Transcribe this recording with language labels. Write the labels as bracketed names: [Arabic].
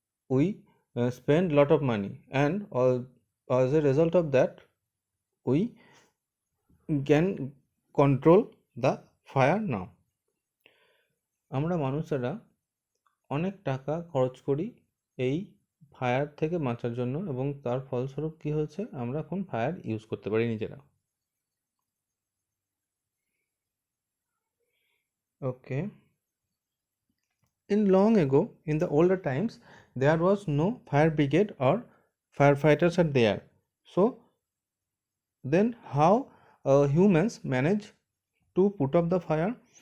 [English] We spend lot of money, and as a result of that we can control the fire now. [Bangla] আমরা মানুষেরা অনেক টাকা খরচ করি এই ফায়ার থেকে বাঁচার জন্য, এবং তার ফলস্বরূপ কি হয়েছে, আমরা এখন ফায়ার ইউজ করতে পারি নিজেরা। [English] Okay, in long ago, in the older times, there was no fire brigade or firefighters are there. So then how humans manage to put up the fire?